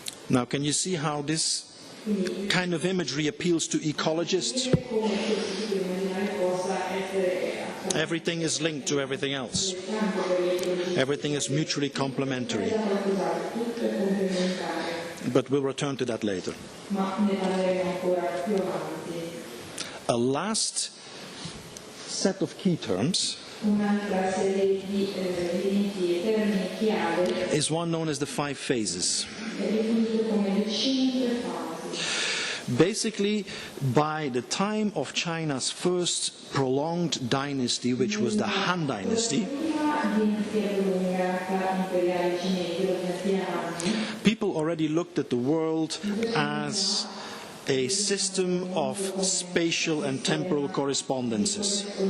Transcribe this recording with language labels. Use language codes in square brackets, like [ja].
[en] Now, can you see how this kind of imagery appeals to ecologists? Everything is linked to everything else. Everything is mutually complementary. but we'll return to that later. [it] ma ne parleremo ancora più avanti. [en] A last set of key terms [it] Un'altra serie di elementi e termini chiave [en] is one known as the 5 phases. [it] è definito come le 5 fasi. [en] Basically, by the time of China's first prolonged dynasty, which was the Han Dynasty, people already looked at the world as a system of spatial and temporal correspondences.